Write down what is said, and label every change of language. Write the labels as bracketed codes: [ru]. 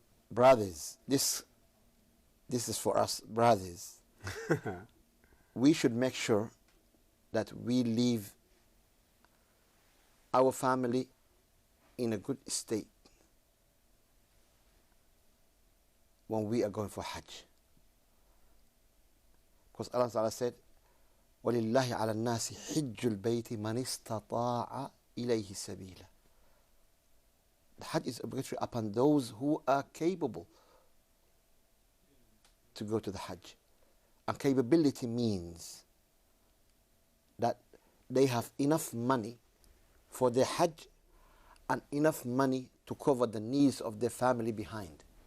[en] Brothers, this is for us brothers. We should make sure that we leave our family in a good state when we are going for Hajj. Because Allah Ta'ala said, [ar] وَلِلَّهِ عَلَى النَّاسِ حِجُّ الْبَيْتِ مَنِ اسْتَطَاعَ إِلَيْهِ سَبِيلًا. [en] The Hajj is obligatory upon those who are capable to go to the Hajj. And capability means that they have enough money for their Hajj and enough money to cover the needs of their family behind.